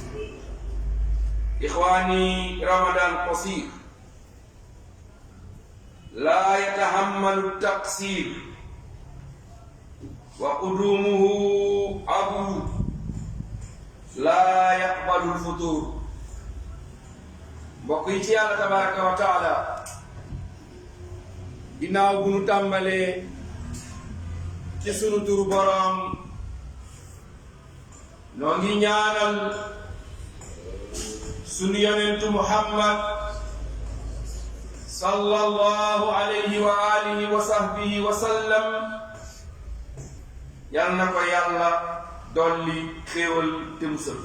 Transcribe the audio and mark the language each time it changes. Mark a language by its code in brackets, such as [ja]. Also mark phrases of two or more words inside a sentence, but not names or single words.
[ar] إخواني، رمضان قصير لا يتحمل التقصير وقدومه عبود لا يقبل الفطور. [wo] mbokk yi ci yàlla [ar] تبارك وتعالى, [wo] ginnaaw bu nu tàmbalee ci sunu turu boroom, noo ngi ñaanal sunu yonentu Muhammad [ar] صلى الله عليه وآله وصحبه وسلم, [wo] yal na ko yàlla dolli xéewal te musal.